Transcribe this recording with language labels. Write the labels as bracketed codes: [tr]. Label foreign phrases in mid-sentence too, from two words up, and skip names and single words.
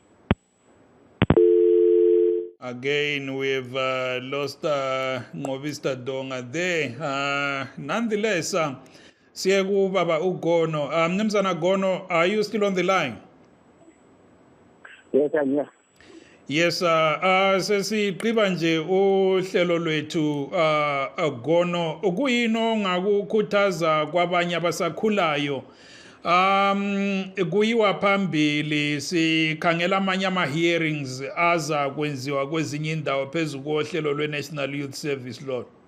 [en] Again, we've lost Ngobista Donga there. Nonetheless, [nd] Siegu Baba Ugono. Mnumzana Gono, [en] are you still on the line? Yes, I'm here. Yes, [nd] sesigqiba nje uhlelo lwethu Gono ukuyino ngakukhuthaza kwabanye abasakhulayo kuyiwa phambili sikhangela amanye ama-hearings aza kwenziwa kwezinye indawo phezu kohlelo lwe-National Youth Service Law.